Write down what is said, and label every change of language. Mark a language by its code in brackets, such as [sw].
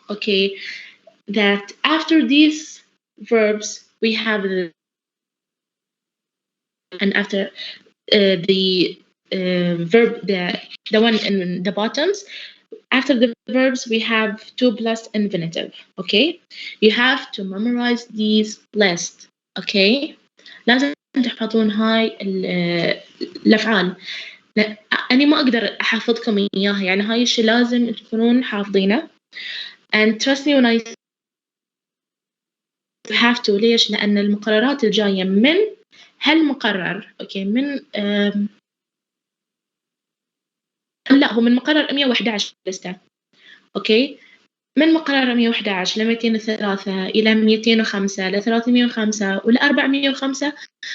[en] Okay, that after these verbs we have the, and after the verb, the one in the bottoms, after the verbs we have to plus infinitive. Okay, you have to memorize these lists. [ar] Okay, لازم تحفظون هاي الأفعال. لا أنا ما أقدر أحفظكم إياها، يعني هاي الشيء لازم تكونون حافظينه. [en] And trust me when I have to. [ar] ليش؟ لأن المقررات الجاية من هالمقرر. أوكي، من لا، هو من مقرر 111 لسه. أوكي، من مقرر 111 ل 203 إلى 205 ل 305 وإلى 405.